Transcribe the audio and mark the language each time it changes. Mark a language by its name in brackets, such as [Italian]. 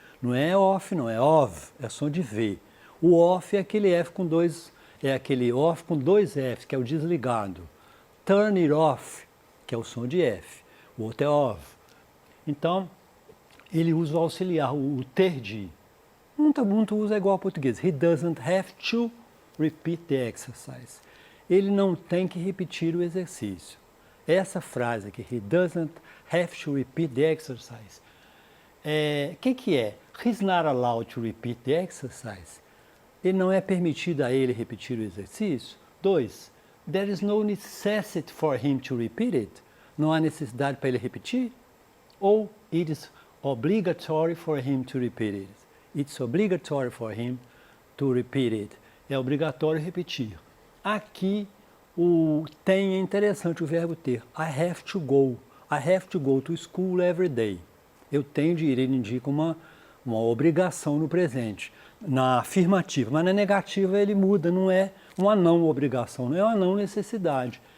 [Portuguese] Não é off, não. É of. É som de V. O off é aquele F com dois... É aquele off com dois Fs, que é o desligado. [English] Turn it off, [Portuguese] que é o som de F. O outro é of. Então, ele usa o auxiliar, o ter de. Muito usa igual ao português. [English] He doesn't have to repeat the exercise. [Portuguese] Ele não tem que repetir o exercício. Essa frase aqui, [English] he doesn't have to repeat the exercise. [Portuguese] Que é? [English] He's not allowed to repeat the exercise. [Portuguese] Ele não é permitido a ele repetir o exercício. 2. [English] There is no necessity for him to repeat it. [Portuguese] Não há necessidade para ele repetir. [English] Ou it is obligatory for him to repeat it. It's obligatory for him to repeat it. [Portuguese] É obrigatório repetir. Aqui o tem é interessante o verbo ter. [English] I have to go. I have to go to school every day. [Portuguese] Eu tenho de ir, ele indica uma obrigação no presente, na afirmativa, mas na negativa ele muda, não é uma não obrigação, não é uma não necessidade.